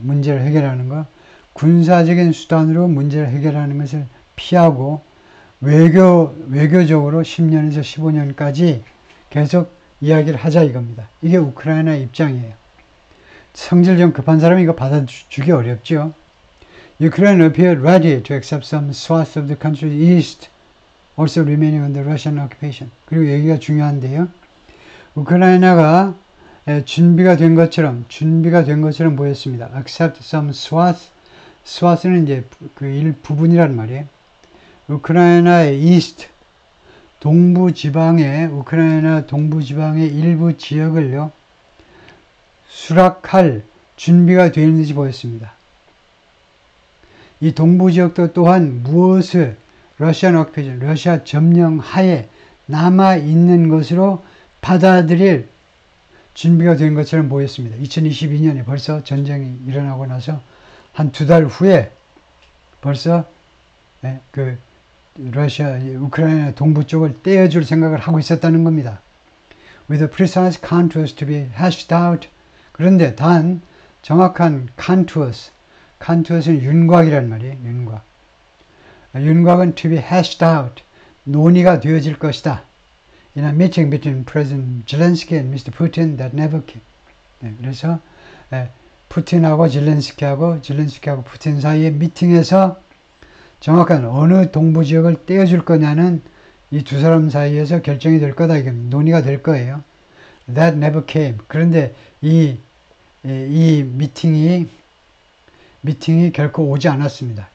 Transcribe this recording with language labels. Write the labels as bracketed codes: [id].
[ko] 문제를 해결하는 거. 군사적인 수단으로 문제를 해결하는 것을 피하고 외교적으로 10년에서 15년까지 계속 이야기를 하자 이겁니다. 이게 우크라이나의 입장이에요. 성질 좀 급한 사람이 이거 받아주기 어렵죠. [en] Ukraine appeared ready to accept some swaths of the country's east, also remaining under Russian occupation. [ko] 그리고 여기가 중요한데요. 우크라이나가 준비가 된 것처럼 보였습니다. [en] Accept some swaths. [ko] swath는 이제 그 일부분이란 말이에요. 우크라이나의 east, 우크라이나 동부 지방의 일부 지역을요, 수락할 준비가 되어 있는지 보였습니다. 이 동부 지역도 또한 무엇을 러시안 오큐페이션, 러시아 점령 하에 남아 있는 것으로 받아들일 준비가 된 것처럼 보였습니다. 2022년에 벌써 전쟁이 일어나고 나서 한 2달 후에 벌써 우크라이나 동부 쪽을 떼어줄 생각을 하고 있었다는 겁니다. [en] With the precise contours to be hashed out. [ko] 그런데 단 정확한 contours,는 윤곽이란 말이에요. 윤곽은 [en] to be hashed out. [ko] 논의가 되어질 것이다. [en] In a meeting between President Zelensky and Mr. Putin that never came. [ko] 그래서 푸틴하고 zelensky하고 푸틴 사이의 미팅에서 정확한 어느 동부 지역을 떼어줄 거냐는 이 두 사람 사이에서 결정이 될 거다. 이게 논의가 될 거예요. [en] That never came. [ko] 그런데 이 미팅이 결코 오지 않았습니다.